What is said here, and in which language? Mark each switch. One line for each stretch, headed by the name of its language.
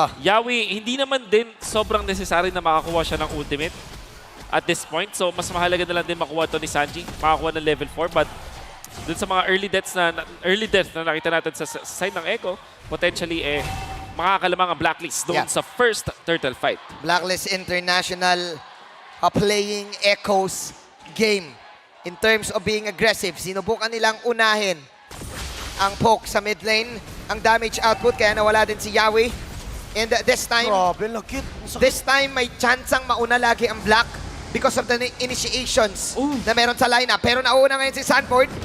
Filipino: Yawi, hindi naman din sobrang necessary na makakuha siya ng ultimate
English: at this point.
Filipino: So, mas mahalaga na lang din makuha to ni Sanji. Makakuha ng level 4. But dun sa mga early deaths na nakita natin sa side ng Echo, potentially, makakalamang ang Blacklist doon sa
English: first Turtle fight. Blacklist International playing Echo's game in terms of being aggressive.
Filipino: Sinubukan nilang unahin ang poke sa mid lane, ang damage output, kaya nawala din si Yawi.
English: And this time,
Filipino: Grabe, lakit.
English: this time
Filipino: may chance ang mauna lagi ang
English: Black because of the initiations na meron sa lineup.
Filipino: Pero nauna ngayon si Sanford.